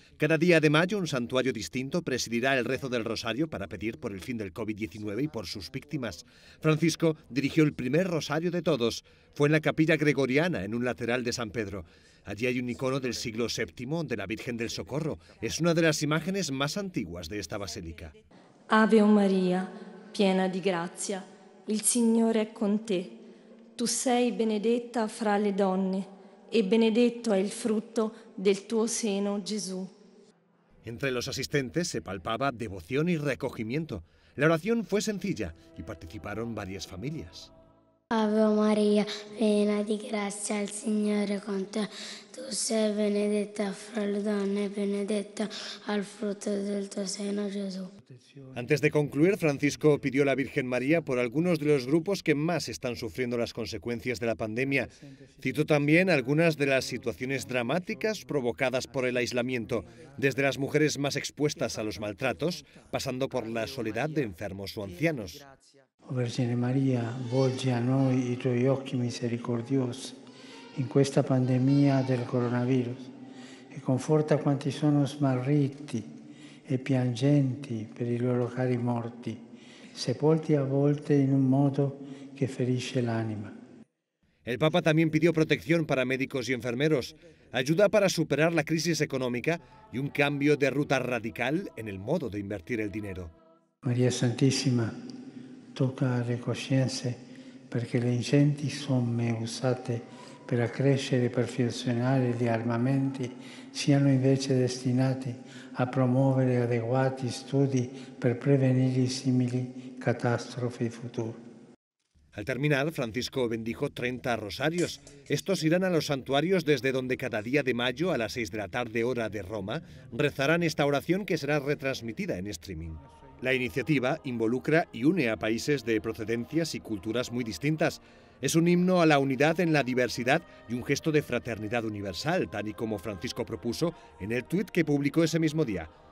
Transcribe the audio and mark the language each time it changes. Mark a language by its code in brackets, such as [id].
[es] Cada día de mayo un santuario distinto presidirá el rezo del rosario para pedir por el fin del COVID-19 y por sus víctimas. Francisco dirigió el primer rosario de todos. Fue en la capilla gregoriana, en un lateral de San Pedro. Allí hay un icono del siglo VII de la Virgen del Socorro. Es una de las imágenes más antiguas de esta basílica. [it] Ave Maria, piena di grazia, il Signore è con te. Tu sei benedetta fra le donne, e benedetto è il frutto del tuo seno, Gesù. [es] Entre los asistentes se palpaba devoción y recogimiento. La oración fue sencilla y participaron varias familias. [it] Ave María, piena di grazia, il Signore è con te. Tu sei benedetta fra le donne, benedetta al frutto del tuo seno, Jesús. [es] Antes de concluir, Francisco pidió a la Virgen María por algunos de los grupos que más están sufriendo las consecuencias de la pandemia. Citó también algunas de las situaciones dramáticas provocadas por el aislamiento, desde las mujeres más expuestas a los maltratos, pasando por la soledad de enfermos o ancianos. [it] Oh Vergine Maria, volgi a noi i tuoi occhi misericordiosi in questa pandemia del coronavirus e conforta quanti sono smarriti e piangenti per i loro cari morti, sepolti a volte in un modo che ferisce l'anima. [es] El Papa también pidió protección para médicos y enfermeros, ayuda para superar la crisis económica y un cambio de ruta radical en el modo de invertir el dinero. [it] Maria Santissima, tocca le coscienze perché le ingenti somme usate per accrescere e perfezionare gli armamenti siano invece destinati a promuovere adeguati studi per prevenire simili catastrofi future. [es] Al terminar, Francisco bendijo 30 rosarios. Estos irán a los santuarios desde donde cada día de mayo a las 6 de la tarde hora de Roma rezarán esta oración que será retransmitida en streaming. La iniciativa involucra y une a países de procedencias y culturas muy distintas. Es un himno a la unidad en la diversidad y un gesto de fraternidad universal, tal y como Francisco propuso en el tuit que publicó ese mismo día.